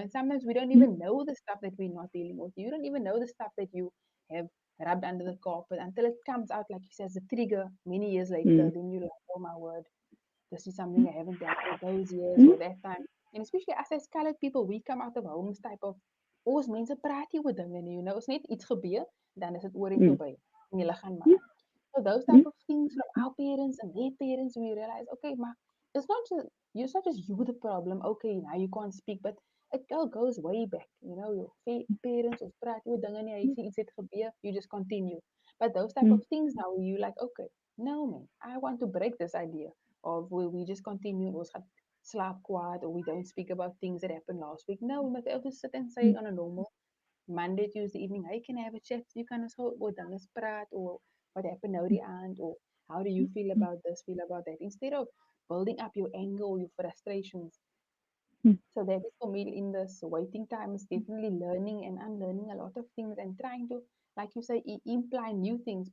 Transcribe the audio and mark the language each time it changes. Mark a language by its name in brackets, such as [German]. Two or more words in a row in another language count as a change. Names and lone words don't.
[English] And sometimes we don't even know the stuff that we're not dealing with. You don't even know the stuff that you have rubbed under the carpet until it comes out, like you said, as a trigger many years later. Then you're like, oh my word, this is something I haven't dealt with those years or that time. And especially us as colored people, we come out of homes type of, [Afrikaans] ons mense praat nie oor dinge nie, is net iets gebeur, dan is dit oor en verby. En jy gaan maar. [English] So those type of things from our parents and their parents, we realize, okay, ma, it's not just you the problem. Okay, now you can't speak, but it all goes way back. Your parents or [Afrikaans] praat oor dinge nie, hy sê iets het gebeur, [English] you just continue. But those type of things now, you like, okay, no man, I want to break this idea of where we just continue, [Afrikaans] ons gaan slaap kwaad, [English] or we don't speak about things that happened last week. No, we must ever sit and say on a normal Monday, Tuesday evening, hey, can I have a chat? You can also [Afrikaans] oor dinge praat, [English] or what happened now the end, or how do you feel about this, feel about that, instead of building up your anger or your frustrations. So that is for me in this waiting time is definitely learning and unlearning a lot of things and trying to, like you say, imply new things.